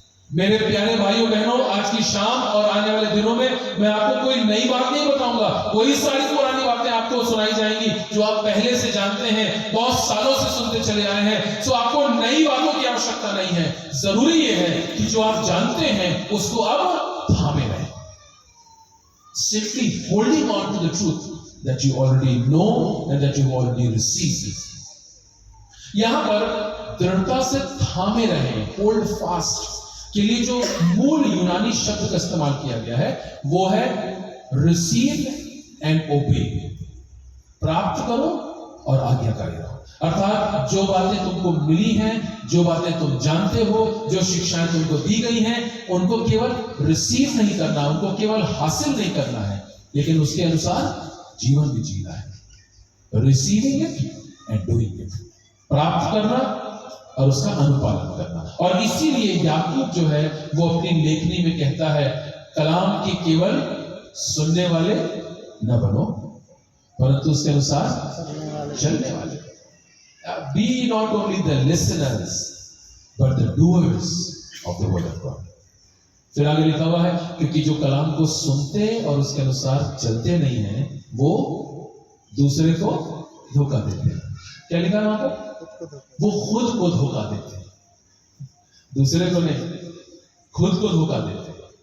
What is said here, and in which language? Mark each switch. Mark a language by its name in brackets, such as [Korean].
[Hindi] मेरे प्यारे भाइयों बहनों, आज की शाम और आने वाले दिनों में मैं आपको कोई नई बात नहीं बताऊंगा। वही सारी पुरानी बातें आपको सुनाई जाएंगी जो आप पहले से जानते हैं, बहुत सालों से सुनते चले आए हैं। सो आपको नई बातों की आवश्यकता नहीं है। जरूरी यह है कि जो आप जानते हैं उसको अब थामे रहें। [English] Simply holding on to the truth that you already know and that you already received. [Hindi] यहां पर दृढ़ता से थामे रहें, [English] hold fast [Hindi] के लिए जो मूल यूनानी शब्द का इस्तेमाल किया गया है वो है [English] Receive and obey. [Hindi] प्राप्त करो और आज्ञाकारी रहो। अर्थात जो बातें तुमको मिली हैं, जो बातें तुम जानते हो, जो शिक्षाएं तुमको दी गई हैं, उनको केवल रिसीव नहीं करना, उनको केवल हासिल नहीं करना है, लेकिन उसके अनुसार जीवन भी जीना है। [English] receiving it and doing it, [Hindi] प्राप्त करना और उसका अनुपालन करना। और इसीलिए याकूब जो है वो अपनी लेखनी में कहता है, कलाम के केवल सुनने वाले न बनो, परंतु उसके अनुसार चलने वाले। [English] Be not only the listeners but the doers of the word of God. [Hindi] फिर आगे लिखा हुआ है, क्योंकि जो कलाम को सुनते और उसके अनुसार चलते नहीं हैं, वो दूसरे को धोखा देते हैं। क्या लिखा है वहां पर? वो खुद को धोखा देते हैं, दूसरे को नहीं, खुद को धोखा देते हैं।